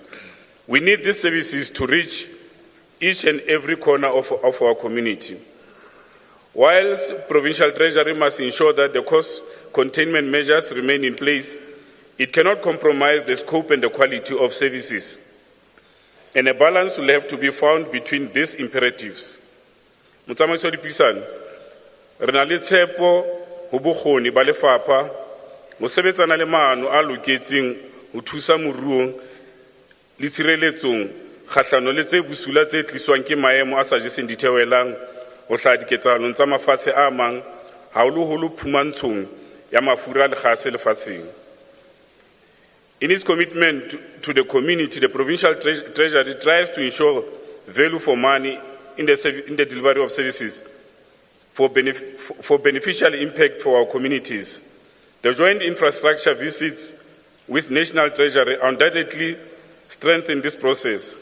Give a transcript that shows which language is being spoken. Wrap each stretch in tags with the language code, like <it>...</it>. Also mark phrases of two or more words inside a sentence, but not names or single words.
<en>We need these services to reach each and every corner of our community. Whilst Provincial Treasury must ensure that the cost containment measures remain in place, it cannot compromise the scope and the quality of services. And a balance will have to be found between these imperatives.</en> <st>Motsamaiso Dipuisano, re na le tshepo ho bokgoni ba lefapha ho sebetsana le maano a loketseng ho thusa moruong le tshireletsong kgahlano le tse busula tse tliswang ke maemo a sa jeseng ditheohelang ho hlaha diketsahalong tsa mafatshe a mang haholoholo phumantshong ya mafura le kgase lefatsheng.</st> <en>In its commitment to the community, the Provincial Treasury tries to ensure value for money in the delivery of services for beneficial impact for our communities. The joint infrastructure visits with National Treasury undoubtedly strengthen this process.</en>